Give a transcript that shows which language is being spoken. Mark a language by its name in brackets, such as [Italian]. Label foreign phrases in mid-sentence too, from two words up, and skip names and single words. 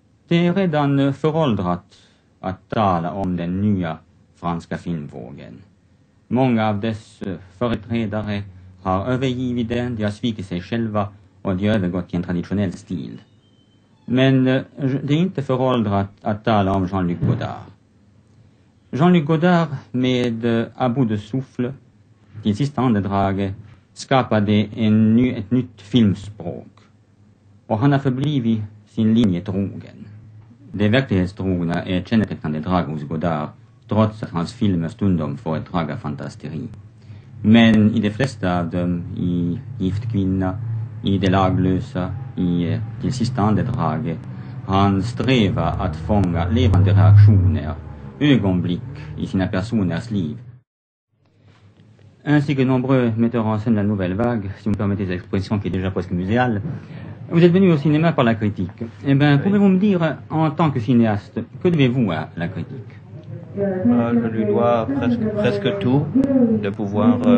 [Swedish] Det är redan föråldrat att tala om den nya franska filmvågen. Många av dess företrädare har övergivit den, de har svikit sig själva och de har övergått till en traditionell stil. Men det är inte föråldrat att tala om Jean-Luc Godard. Jean-Luc Godard med À bout de souffle, till sista andedraget, skapade ett nytt filmspråk. Och han har förblivit sin linje trogen. Det verklighetstrogna är ett kännetecknande drag hos Godard, trots att hans filmer stundom får ett drag av fantasteri. Men i de flesta av dem, i Gift kvinna, i Det laglösa, i Till sista andedraget, han strävar att fånga levande reaktioner, ögonblick i sina personers liv. [French] Ainsi que nombreux metteurs en scène de la nouvelle vague, si vous me permettez cette expression qui est déjà presque muséale, vous êtes venu au cinéma par la critique. Eh bien, pouvez-vous me dire, en tant que cinéaste, que devez-vous à la critique? Je lui dois presque tout, de pouvoir...